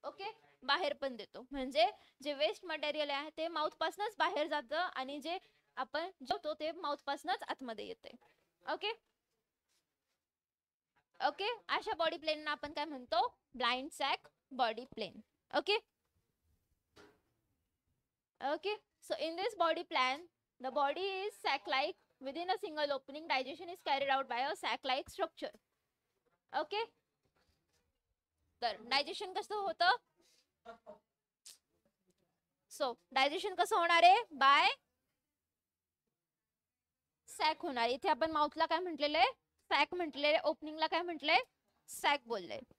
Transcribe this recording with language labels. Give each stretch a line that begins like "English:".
Marathi: Okay, बाहेर पण देतो, म्हणजे जे वेस्ट मटेरियल आहे ते माउथ पासूनच बाहेर जातं आणि जे आपण जेवतो ते माउथ पासूनच आतमध्ये येते. ओके, ओके, अशा बॉडी प्लेनना आपण काय म्हणतो, blind sack body plain.
English: Okay okay, so in this body plan the body is sac like, within a single opening digestion is carried out by a sac like structure.
Marathi: Okay, तर digestion कसं होतं, so digestion कसं होणार आहे, bye sack होणार. इथे आपण माउथला काय म्हटलेलं, सॅक म्हटलेले, ओपनिंगला काय म्हटलंय, सॅक बोलले.